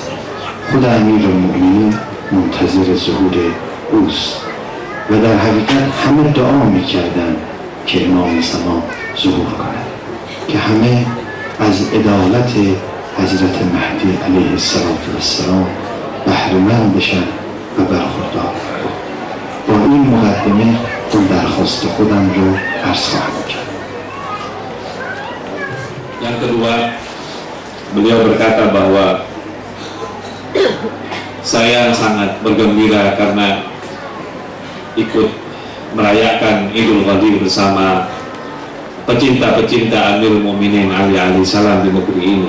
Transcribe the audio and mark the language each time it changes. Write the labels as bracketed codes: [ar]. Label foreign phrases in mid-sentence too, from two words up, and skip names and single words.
[fa] خود امیرالمؤمنین منتظر ظهور اوست و در حقیقت همه دعا میکردن که امام زمان ظهور کند، که همه از عدالت حضرت مهدی [ar] علیه السلام [fa] بهره‌مند بشن و برخوردار. با این مقدمه اون درخواست خودم رو عرض خواهم کرد. [id] Yang kedua, beliau berkata bahwa saya sangat bergembira karena ikut merayakan Idul Fitri bersama pecinta-pecinta Amirul Mukminin Ali alaihissalam di negeri ini.